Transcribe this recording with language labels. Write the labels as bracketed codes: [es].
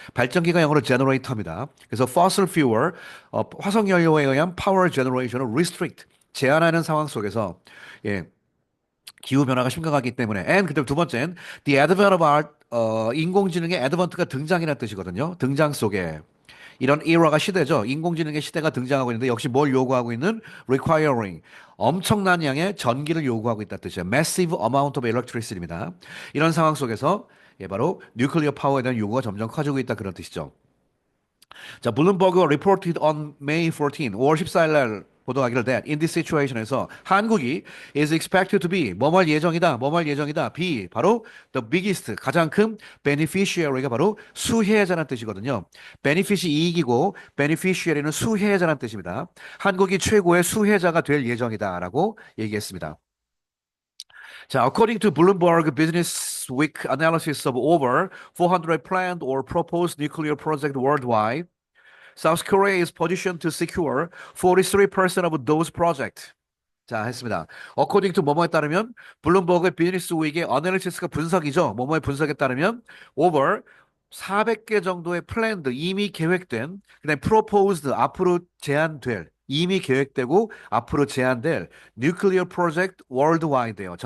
[ko] 발전기가 영어로 generator입니다. 그래서 fossil fuel, 화석 연료에 의한 power generation을 restrict, 제한하는 상황 속에서 예, 기후 변화가 심각하기 때문에 and 그다음 두 번째는 the advent of art 인공지능의 advent가 등장이라는 뜻이거든요. 등장 속에 이런 era가 시대죠. 인공지능의 시대가 등장하고 있는데 역시 뭘 요구하고 있는 requiring 엄청난 양의 전기를 요구하고 있다는 뜻이에요. [en] massive amount of electricity입니다. [ko] 이런 상황 속에서 예, 바로 뉴클리어 파워에 대한 요구가 점점 커지고 있다 그런 뜻이죠. 자, 블룸버그가 reported on May 14, 5월 14일 날 보도하기를 that in this situation에서 한국이 is expected to be 뭐뭐할 예정이다, 뭐뭐할 예정이다. be 바로 the biggest 가장 큰 beneficiary가 바로 수혜자라는 뜻이거든요. benefit이 이익이고 beneficiary는 수혜자라는 뜻입니다. 한국이 최고의 수혜자가 될 예정이다라고 얘기했습니다. [en] 자, according to Bloomberg Business Week analysis of over 400 planned or proposed nuclear projects worldwide. South Korea is positioned to secure 43% of those projects. [ko] 자, 했습니다. According to 뭐뭐에 따르면 블룸버그의 비즈니스 위기의 어널리시스가 분석이죠. 뭐뭐의 분석에 따르면 over 400개 정도의 planned 이미 계획된 그다음에 proposed 앞으로 제안될 이미 계획되고 앞으로 제안될 nuclear project worldwide예요.